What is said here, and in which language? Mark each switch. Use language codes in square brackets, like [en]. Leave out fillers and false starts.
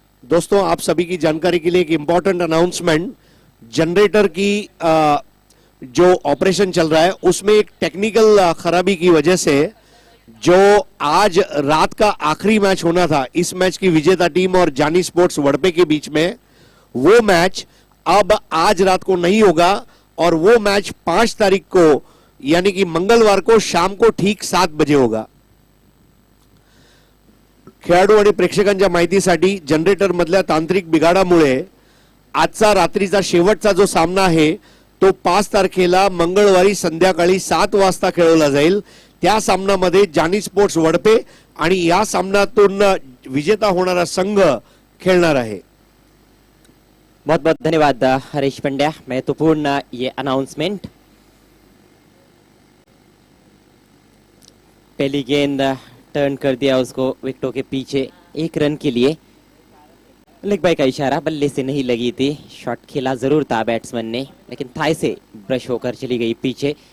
[hi] दोस्तों, आप सभी की जानकारी के लिए एक इंपॉर्टेंट अनाउंसमेंट। जनरेटर की जो ऑपरेशन चल रहा है उसमें एक टेक्निकल खराबी की वजह से जो आज रात का आखिरी मैच होना था इस मैच की विजेता टीम और जानी स्पोर्ट्स वड़पे के बीच में, वो मैच अब आज रात को नहीं होगा और वो मैच 5 तारीख को यानी कि मंगलवार को शाम को ठीक 7 बजे होगा। [mr] खेळाडू आणि प्रेक्षकांच्या माहितीसाठी जनरेटर मधल्या तांत्रिक बिघाडामुळे आजचा रात्रीचा शेवटचा जो सामना आहे तो 5 तारखेला मंगळवारी संध्याकाळी 7 वाजता खेळवला जाईल। त्या सामन्यामध्ये जानी स्पोर्ट्स वडपे आणि या सामन्यातून विजेता होणारा संघ खेळणार आहे। [hi] बहुत बहुत धन्यवाद हरीश पंड्या, महत्वपूर्ण ये अनाउंसमेंट। पहली गेंद टर्न कर दिया उसको विकेटों के पीछे 1 रन के लिए। लेग बाय का इशारा, बल्ले से नहीं लगी थी, शॉट खेला जरूर था बैट्समैन ने लेकिन थाई से ब्रश होकर चली गई पीछे।